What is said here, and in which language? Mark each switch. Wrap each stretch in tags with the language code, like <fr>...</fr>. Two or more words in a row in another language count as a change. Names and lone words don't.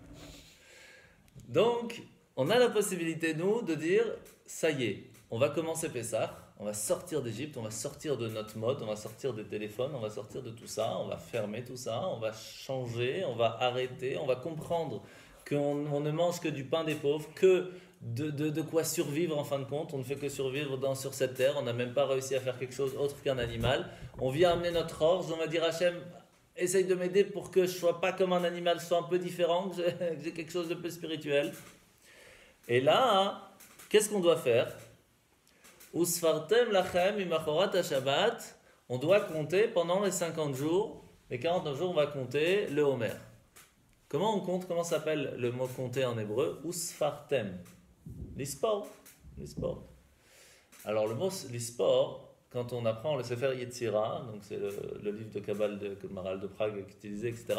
<fr>Donc, on a la possibilité, nous, de dire, ça y est, on va commencer Pessah, on va sortir d'Égypte, on va sortir de notre mode, on va sortir des téléphones, on va sortir de tout ça, on va fermer tout ça, on va changer, on va arrêter, on va comprendre qu'on ne mange que du pain des pauvres, que de quoi survivre en fin de compte. On ne fait que survivre sur cette terre, on n'a même pas réussi à faire quelque chose autre qu'un animal. On vient amener notre orge, on va dire Hachem, essaye de m'aider pour que je ne sois pas comme un animal, je sois un peu différent, que j'ai quelque chose de peu spirituel. Et là, qu'est-ce qu'on doit faire?</fr> <he>וספרתם לכם ממחרת השבת.</he> <fr>On doit compter pendant les 50 jours, les 49 jours, on va compter le Homer. Comment on compte? Comment s'appelle le mot compter en hébreu?</fr> <he>וספרתם. לספור.</he> <fr>Alors le mot l'ispor, quand on apprend le Sefer Yetzira, donc c'est le livre de Kabbale de Maharal de Prague utilisé, etc.</fr>